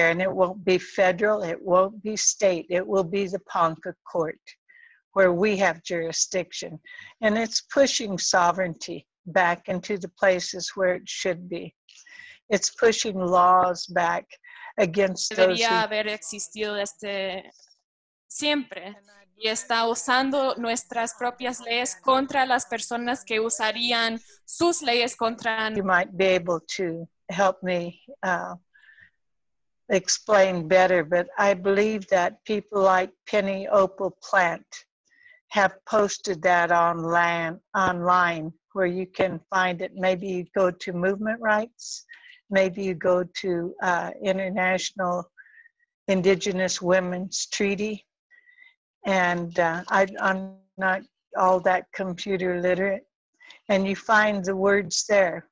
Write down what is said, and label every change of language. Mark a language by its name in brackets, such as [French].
[English] And it won't be federal, it won't be state, it will be the Ponca court where we have jurisdiction. And it's pushing sovereignty back into the places where it should be. It's pushing laws back against those [Spanish] Debería haber existido desde siempre y está usando nuestras propias leyes contra las personas que usarían sus leyes contra. [English] You might be able to help me explain better, but I believe that people like Penny Opal Plant have posted that online where you can find it. Maybe you go to Movement Rights, maybe you go to International Indigenous Women's Treaty, and I'm not all that computer literate, and you find the words there.